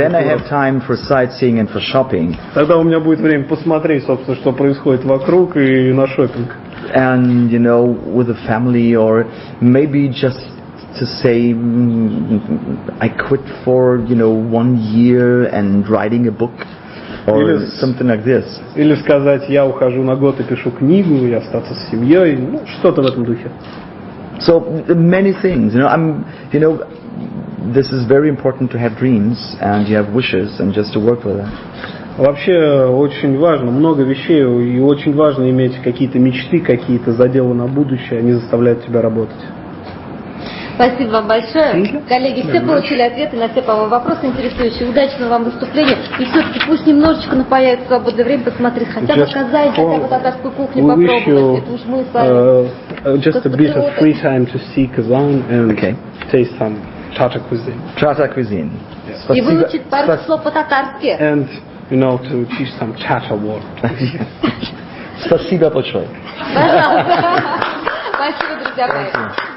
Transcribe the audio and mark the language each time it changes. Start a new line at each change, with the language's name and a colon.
English: Then I have time for sightseeing and for shopping.
Russian: Тогда у меня будет время посмотреть, собственно, что происходит вокруг, и на шопинг.
English: And with a family, or maybe just to say I quit for 1 year and writing a book. or something like this.
Russian: Или сказать, я ухожу на год и пишу книгу, и остаться с семьей, ну, что-то в этом духе.
English: So many things, this is very important to have dreams and you have wishes and just to work with them.
Russian: Вообще очень важно, много вещей, и очень важно иметь какие-то мечты, какие-то заделы на будущее, они заставляют тебя работать. Спасибо вам большое. Коллеги, все получили ответы на все, по-моему, вопросы интересующие. Удачного вам выступления. И все-таки пусть немножечко появится свободное время посмотреть хотя бы Казань, хотя бы татарскую кухню попробовать. Это уж мы с вами.
English: Just a bit of free time to see Kazan and taste some Tatar cuisine. Tatar cuisine.
Russian: И выучить пару слов по-татарски.
English: And, to teach some Tatar word.
Russian: Спасибо большое. Пожалуйста. Спасибо, друзья мои.